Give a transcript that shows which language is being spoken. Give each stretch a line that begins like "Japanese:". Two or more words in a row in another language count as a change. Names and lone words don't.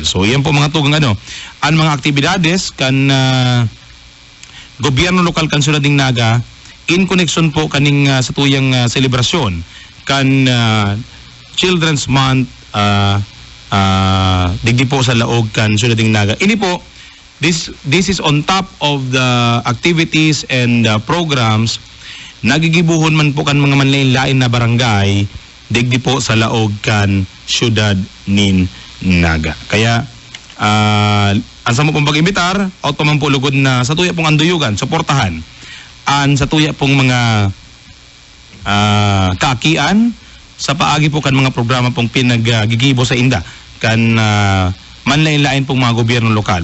Bikol: So yan po mga tugang ang mga aktibidades kan gobyerno lokal kan syudad ng Naga
English: in connection
Bikol: po kaning sa tuyang selebrasyon kan Children's Month digdi po sa laog kan syudad ng Naga. Ini po
English: this is on top of the activities and programs
Bikol: nagigibuhon man po kan mga manlain-lain na barangay digdi po sa laog kan syudad nin Naga. Kaya ansa mo pong pag-imbitar, out pa man po lugod na sa tuya pong anduyugan, suportahan sa tuya pong mga kaakian sa paagi po kan mga programa pong pinaggigibo sa inda kan manlain-lain pong mga gobyerno lokal.